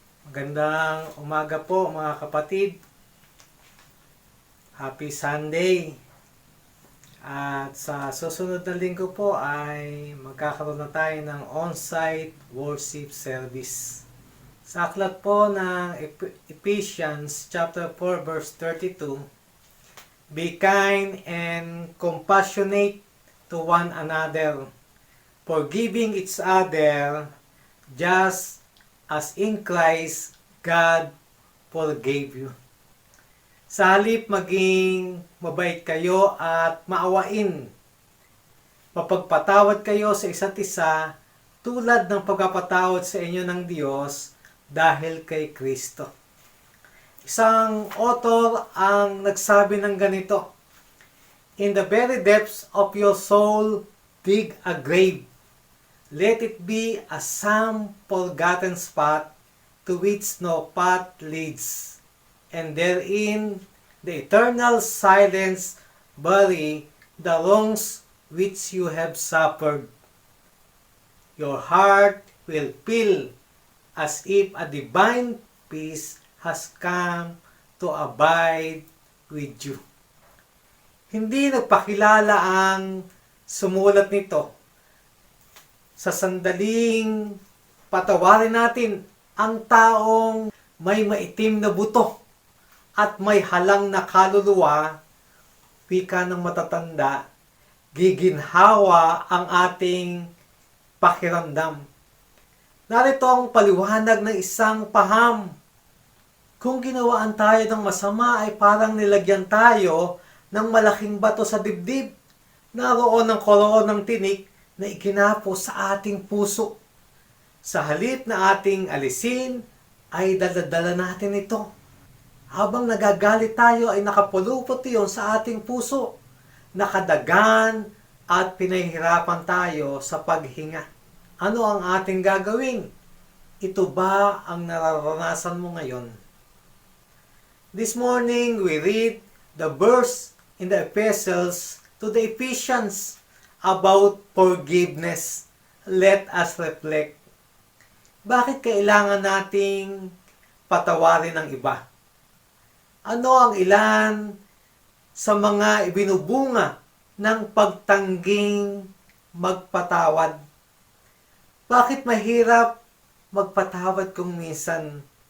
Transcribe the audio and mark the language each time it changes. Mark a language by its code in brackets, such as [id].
[tl] Magandang umaga po mga kapatid. [en] Happy Sunday. [tl] At sa susunod na linggo po ay magkakaroon na tayo ng on-site worship service. Sa aklat po ng [en] Ephesians chapter 4 verse 32, be kind and compassionate to one another, forgiving each other just as in Christ God forgave you. [tl] Sa halip maging mabait kayo at maawain, mapagpatawad kayo sa isa't isa tulad ng pagpapatawad sa inyo ng Diyos dahil kay Kristo. Isang author ang nagsabi ng ganito, [en] in the very depths of your soul, dig a grave. Let it be a some forgotten spot to which no path leads, and therein the eternal silence bury the wrongs which you have suffered. Your heart will feel as if a divine peace has come to abide with you. [tl] Hindi nagpakilala ang sumulat nito. Sa sandaling patawarin natin ang taong may maitim na buto at may halang na kaluluwa, wika ng matatanda, giginhawa ang ating pakiramdam. Narito ang paliwanag ng isang paham. Kung ginawaan tayo ng masama ay parang nilagyan tayo ng malaking bato sa dibdib. Naroon ang koroon ng tinik na ikinapo sa ating puso. Sa halip na ating alisin, ay daladala natin ito. Habang nagagalit tayo ay nakapulupot iyon sa ating puso. Nakadagan at pinahihirapan tayo sa paghinga. Ano ang ating gagawin? Ito ba ang nararanasan mo ngayon? [en] This morning, we read the verse in the epistles to the Ephesians about forgiveness. Let us reflect. [tl] Bakit kailangan nating patawarin ng iba? Ano ang ilan sa mga ibinubunga ng pagtangging magpatawad? Bakit mahirap magpatawad kung minsan?